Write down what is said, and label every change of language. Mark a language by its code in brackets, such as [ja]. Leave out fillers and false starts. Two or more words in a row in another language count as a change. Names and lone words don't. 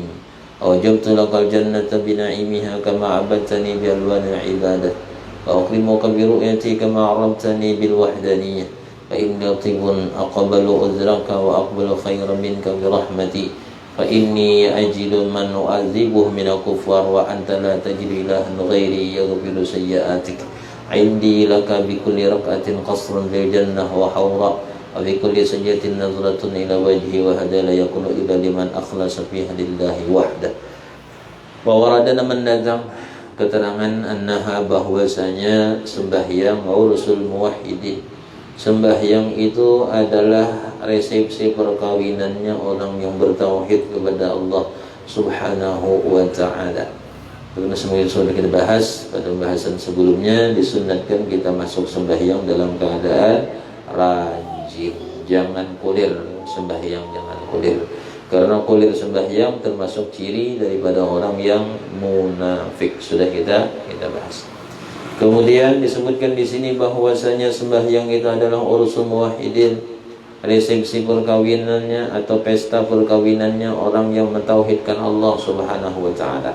[ar] أوجبت لك الجنة بنعيمها كما عبدتني بألوان العبادة وأكرمك برؤيتي كما عرفتني بالوحدانية فإني طيب أقبل عذرك وأقبل خيرا منك برحمتي فإني أجد من أعذبه من الكفار وأنت لا تجد إلها غيري يغفر سيئاتك. عندي لك بكل ركعة قصر في الجنة وحورا وفي كل سجدة نظرة إلى وجهي وهذا لا يكون إلا لمن أخلص فيها لله وحده. ووردنا من نظم [id] keterangan annaha bahwasanya sembahyang [ar] عرس الموحدين, [id] sembahyang itu adalah resepsi perkawinannya orang yang bertauhid kepada Allah [ar] سبحانه وتعالى. [id] Karena semua itu sudah kita bahas pada pembahasan sebelumnya, disunatkan kita masuk sembahyang dalam keadaan rajin, jangan kulir sembahyang, jangan kulir. Karena kulir sembahyang termasuk ciri daripada orang yang munafik, sudah kita bahas. Kemudian disebutkan di sini bahwasanya sembahyang itu adalah [ar] عرس الموحدين, [id] resepsi perkawinannya atau pesta perkawinannya orang yang mentauhidkan Allah [ar] سبحانه وتعالى.